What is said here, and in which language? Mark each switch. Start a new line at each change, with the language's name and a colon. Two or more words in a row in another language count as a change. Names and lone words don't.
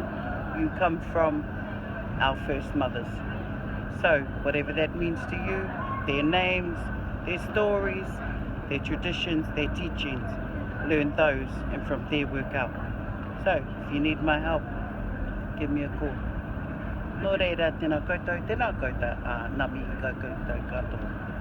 English: You come from our first mothers. So, whatever that means to you, their names, their stories, their traditions, their teachings, learn those and from there work out. So, if you need my help, give me a call.
Māori: Nō reira, tēnā koutou, ngā mi i ka koutou katoa.